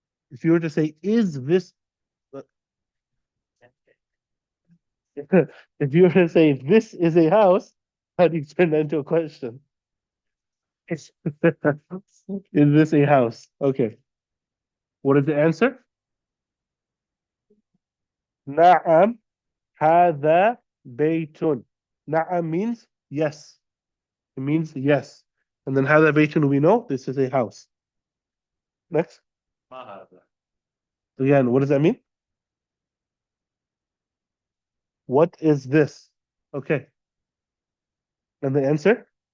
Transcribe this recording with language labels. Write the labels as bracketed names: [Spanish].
[English] If you were to say, is this if you were to say this is a house, how do you turn that into a question? Is this a house? Okay. What is the answer? [Arabic] Na'am, هذا بيت. [English] Na'am means yes. It means yes. And then [Arabic] هذا بيت, [English] we know this is a house. Next. [Arabic] ما هذا. [English] Again, what does that mean? What is this? Okay. And the answer?